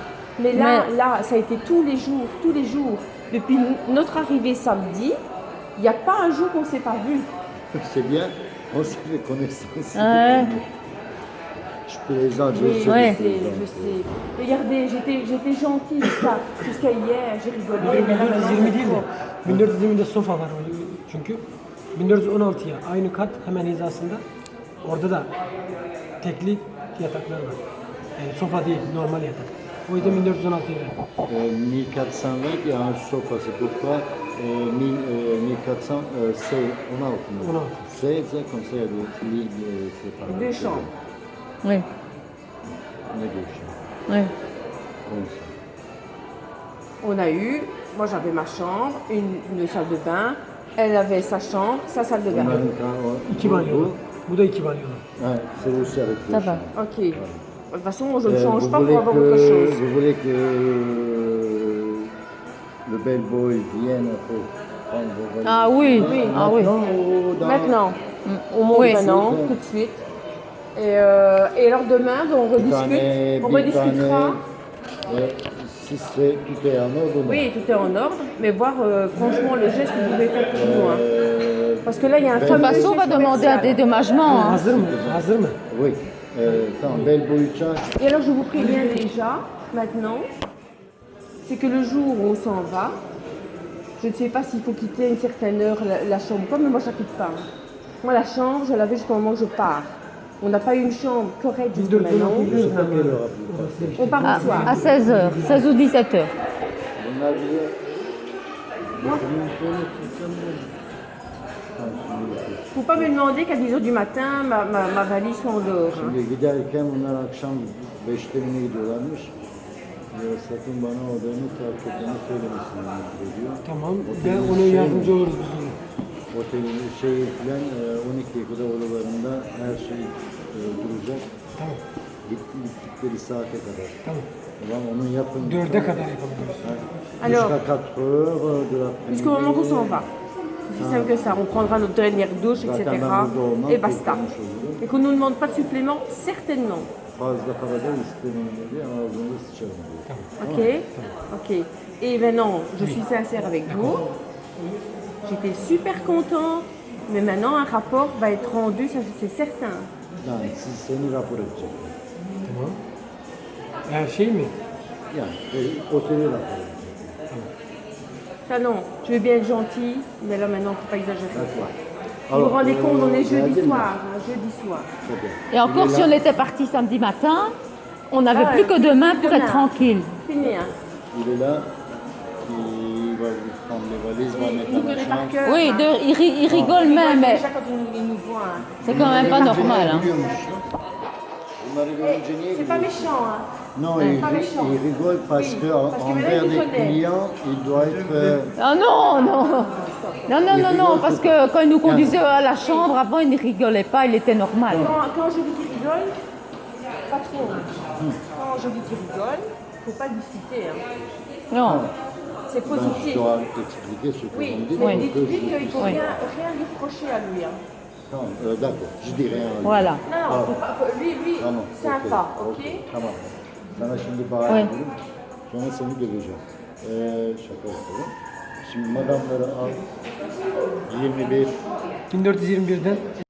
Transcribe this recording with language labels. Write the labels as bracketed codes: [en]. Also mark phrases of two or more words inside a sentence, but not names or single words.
[fr] Mais là, ça a été tous les jours. Depuis notre arrivée samedi, il n'y a pas un jour qu'on ne s'est pas vu. C'est bien, on s'est fait connaissance. Ouais. Je plaisante, je Oui, sais. Ouais. je plaisante. je sais. Regardez, j'étais gentille jusqu'à hier, j'ai rigolé. Mais là, maintenant, 1420 c'est [tr] değil de [fr] trop. [tr] 1420'de sofa var çünkü. 1416'ya aynı kat hemen hizasında. Orada da tekli yataklar var. Yani sofa değil, normal yatak. O yüzden 1416'ya verdim. [fr] 1420, il y a un sofa, c'est pourquoi 1400, c'est 16, 16, comme ça il y a des lits séparés. Deux chambres. Oui. [tr] ne geçiyor? [fr] Oui. [tr] Olsa. [fr] On a eu, moi j'avais ma chambre, une salle de bain, elle avait sa chambre, sa salle de bain. [tr] Onların İki banyo var. Bu da iki banyo var. [fr] Ouais, c'est aussi avec Ça le va. champ. Ok. De toute façon, moi je ne Euh, change vous pas voulez pour avoir que- autre chose. Vous voulez que le bellboy vienne après prendre vos valises? Ah oui, Oui. ah oui. Maintenant ou dans- Maintenant, on monte Oui. maintenant, Tout de suite. tout de suite. Et alors demain, on rediscute. On rediscutera. Si c'est tout est en ordre, non? Oui, tout est en ordre, mais voir franchement le geste que vous pouvez faire pour nous. Hein. Parce que là, il y a un De toute fameux façon, on va geste demander un commercial. dédommagement. Hein. [tr] Hazır mı? Hazır mı? Oui. Tamam, bellboy çağır. [fr] Et alors, je vous préviens déjà, maintenant, c'est que le jour où on s'en va, je ne sais pas s'il faut quitter à une certaine heure la chambre ou pas, mais moi, je ne la quitte pas. Moi, la chambre, je l'avais jusqu'au moment où je pars. On n'a pas eu une chambre correcte jusqu'à maintenant. Je sais pas quelle heure vous passez. On part au soir. À 16h, 16 ou 17h. [tr] Bunlar bize... [fr] Il ne faut pas me demander qu'à 10h du matin, ma valise soit en dehors. Hein. [tr] Şimdi giderken bunlar akşam 5'te mi ne gidiyorlarmış? Sakın bana odanı terk etmeni söylemesinler diyor. Tamam. Ben ona yardımcı oluruz biz ona. Otelin falan 12'ye kadar odalarında her şey duracak. Tamam. Gittikleri saate kadar. Tamam. Tamam onun yapın. 4'e kadar yapabiliriz. [fr] Alors, Jusqu'à 4 heures de l'après-midi. Jusqu'au moment qu'on s'en va. C'est aussi simple que ça. On prendra notre dernière douche, etc. Et basta. Et qu'on ne nous demande pas de supplément, certainement. [tr] Fazla para da istemem dedi, ağzında sıçarım diyor. [fr] Ok. Ok. Et maintenant, je suis sincère avec vous. J'étais super contente. Mais maintenant, un rapport va être rendu, ça c'est certain. [tr] Yani siz seni rapor edecekler. Tamam. Her şey mi? Yani oteli rapor edecekler. [fr] Ça non, je veux bien être gentille, mais là maintenant, il ne faut pas exagérer. D'accord. Vous vous rendez compte, on est jeudi [tr] geldin mi? [fr] soir. Hein, jeudi soir. [tr] Çok iyi. [fr] Et encore, si on était parti samedi matin, on n'avait Ah, plus que demain pour demain. être tranquille. Fini, hein. Il est là, il va vous prendre les valises, va Il mettre nous dans la connaît par chambre. cœur. Oui, hein. il rigole même, mais Déjà quand il nous voit. Hein. c'est quand même pas normal. Hein. [tr] Bunları görünce niye [fr] C'est pas méchant. Hein. Non, pas méchant. il rigole parce Oui, que parce que envers maintenant, il les connaît. clients, il doit être... Ah non, non. Non, non, non, non, parce que quand il nous conduisait à la chambre, avant, il ne rigolait pas, il était normal. Quand je vous dis rigole, pas trop. Quand je vous dis rigole, il ne faut pas discuter. Hein. Non. C'est Ben, je positif. dois t'expliquer ce que Oui, vous me dites. mais pour que dites-lui qu'il ne faut Oui. rien lui reprocher à lui. Hein. Tamam, d'accord, je dis rien. à lui. Voilà. Non, non, lui, [tr] Tamam, [fr] sympa, ok? [tr] Tamam. Sana şimdi bağırıyorum. Sonra seni döveceğim. Şaka yapalım. Şimdi madamları al. 21. 1421'den